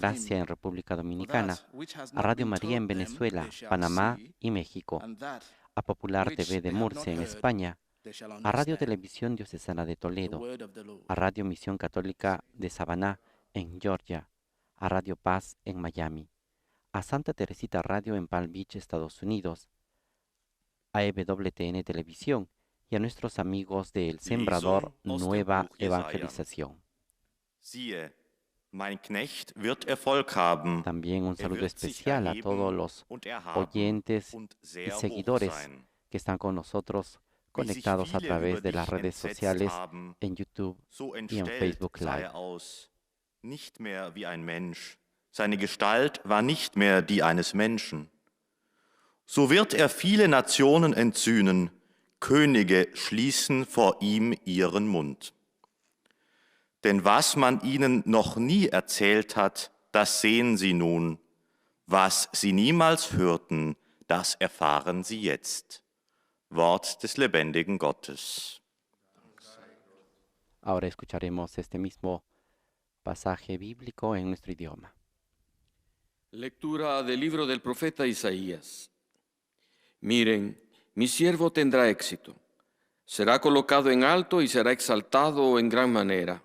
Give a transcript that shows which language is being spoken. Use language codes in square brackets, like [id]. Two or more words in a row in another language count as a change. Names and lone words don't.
[es] en República Dominicana, a Radio María en Venezuela, Panamá y México, a Popular TV de Murcia en España, a Radio Televisión Diocesana de Toledo, a Radio Misión Católica de Savaná en Georgia, a Radio Paz en Miami, a Santa Teresita Radio en Palm Beach, Estados Unidos, a EWTN Televisión y a nuestros amigos de El Sembrador Nueva Evangelización. [de] Siehe, mein Knecht wird Erfolg haben. [es] También un saludo especial a todos los oyentes y seguidores que están con nosotros conectados a través de las redes sociales en YouTube y en Facebook Live. [de] Nicht mehr wie ein Mensch. Seine Gestalt war nicht mehr die eines Menschen. So wird er viele Nationen entzünden, Könige schließen vor ihm ihren Mund. Denn was man ihnen noch nie erzählt hat, das sehen sie nun. Was sie niemals hörten, das erfahren sie jetzt. Wort des lebendigen Gottes. [es] Ahora escucharemos este mismo pasaje bíblico en nuestro idioma. Lectura del libro del profeta Isaías. Miren, mi siervo tendrá éxito. Será colocado en alto y será exaltado en gran manera.